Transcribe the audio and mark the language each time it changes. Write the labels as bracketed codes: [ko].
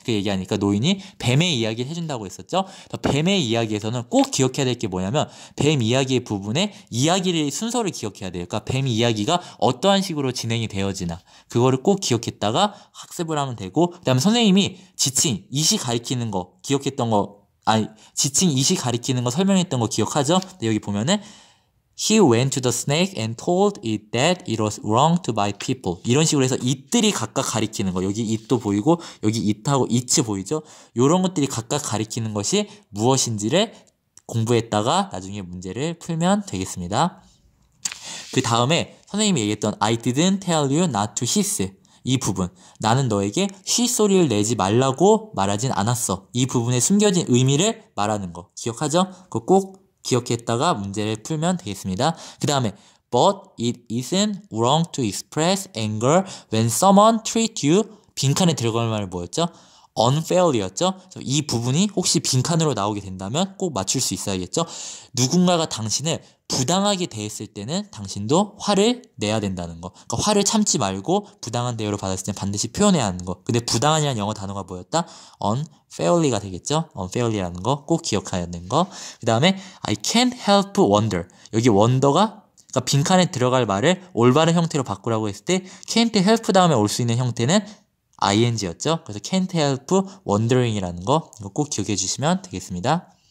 [ko] 그 얘기하니까 노인이 뱀의 이야기를 해준다고 했었죠. 뱀의 이야기에서는 꼭 기억해야 될 게 뭐냐면 뱀 이야기의 부분에 이야기를 순서를 기억해야 돼요. 그러니까 뱀 이야기가 어떠한 식으로 진행이 되어지나 그거를 꼭 기억했다가 학습을 하면 되고 그다음에 선생님이 지칭, 이시 가리키는 거 기억했던 거 지칭, 이시 가리키는 거 설명했던 거 기억하죠? 근데 여기 보면은 [en] He went to the snake and told it that it was wrong to bite people. [ko] 이런 식으로 해서 it들이 각각 가리키는 거. 여기 it도 보이고 여기 it하고 it's 보이죠? 이런 것들이 각각 가리키는 것이 무엇인지를 공부했다가 나중에 문제를 풀면 되겠습니다. 그 다음에 선생님이 얘기했던 [en] I didn't tell you not to hiss. [ko] 이 부분. 나는 너에게 쉬 소리를 내지 말라고 말하진 않았어. 이 부분에 숨겨진 의미를 말하는 거. 기억하죠? 그거 꼭 기억했다가 문제를 풀면 되겠습니다. 그 다음에 [en] But it isn't wrong to express anger when someone treats you [ko] 빈칸에 들어갈 말이 뭐였죠? unfairly였죠? 이 부분이 혹시 빈칸으로 나오게 된다면 꼭 맞출 수 있어야겠죠? 누군가가 당신을 부당하게 대했을 때는 당신도 화를 내야 된다는 거. 그러니까 화를 참지 말고 부당한 대우를 받았을 때 반드시 표현해야 하는 거. 근데 부당한이라는 영어 단어가 뭐였다? unfairly가 되겠죠? unfairly라는 거 꼭 기억해야 되는 거. 그 다음에 [en] I can't help wonder. [ko] 여기 wonder가 그러니까 빈칸에 들어갈 말을 올바른 형태로 바꾸라고 했을 때 can't help 다음에 올 수 있는 형태는 ing였죠. 그래서 [en] can't help wondering [ko] 이라는 거 이거 꼭 기억해 주시면 되겠습니다.